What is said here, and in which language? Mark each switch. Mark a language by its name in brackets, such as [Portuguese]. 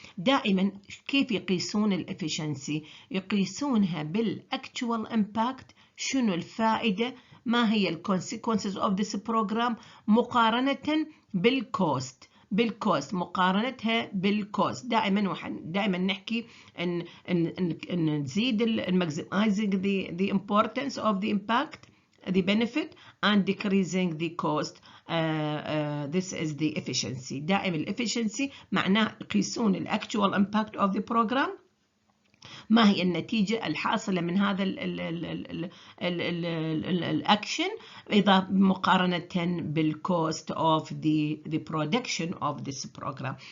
[Arabic] دائما كيف يقيسون الافشنسي؟ يقيسونها بالاكتوال امباكت، شنو الفائدة، ما هي الكونسيكونسز اوف ذيس بروجرام مقارنة بالكوست. مقارنتها بالكوست. دائما نحكي ان نزيد [English] maximizing the importance of the impact, the benefit, and decreasing the cost. This is the efficiency. [Arabic] دائما الافشنسي معناه يقيسون الاكتوال [English] impact of the program، [Arabic] ما هي النتيجة الحاصلة من هذا الأكشن إذا مقارنة بال [English] cost of the production of this program.